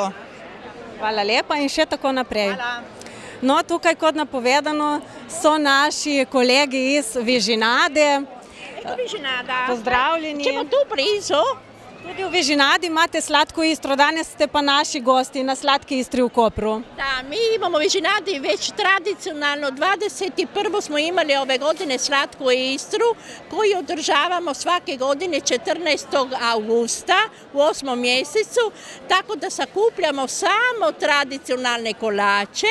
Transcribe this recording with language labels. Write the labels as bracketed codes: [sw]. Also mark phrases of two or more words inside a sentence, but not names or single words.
[sl] Hvala lepa in še tako naprej. Hvala. No, tukaj kot napovedano so naši kolegi iz Vižinade. Pozdravljeni. [hr] Ćemo tu blizu. [sl] Tudi v Vižinadi imate Slatku Istro, danes ste pa naši gosti na Slatki Istri u Kopru. [hr] Da, mi imamo u Vižinadi već tradicionalno 21. smo imali ove godine Slatku Istru koju održavamo svake godine 14. augusta u 8. mjesecu, tako da sakupljamo samo tradicionalne kolače.